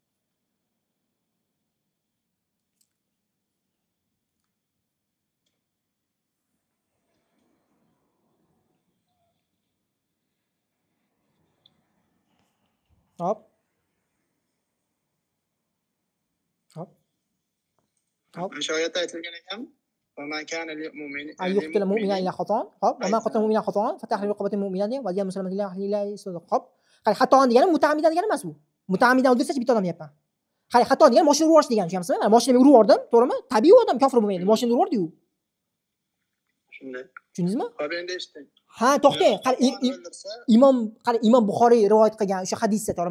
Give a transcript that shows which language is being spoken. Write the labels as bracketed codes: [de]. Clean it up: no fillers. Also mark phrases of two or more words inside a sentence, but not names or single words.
[uz] Hop. O'sha oyatda aytilgan ekan, [ar] "وما كان للمؤمن أن يقتل مؤمنا إلا خطأ." Hop, "ومن قتل مؤمنا خطأ فتحرير رقبة مؤمنة ودية مسلمة لله صدقة." [uz] Hop. Qani xato'an degani mutaammidan degani emas bu. Mutaammidan o'ldirsa bitta odam deyapman. Qani xato'an degani mashina urib yuborish degani, tushunyapsizmi? Mana mashinani urib yubordim, to'g'rimi? Tabiiy odam kofir bo'lmaydi. Mashinani urib yubordi-yu. Shunday. Tushundingizmi? Hop endi eshiting. Ha, to'xtang. Qani Imom Buxoriy rivoyat qilgan o'sha hadisda, to'g'rimi?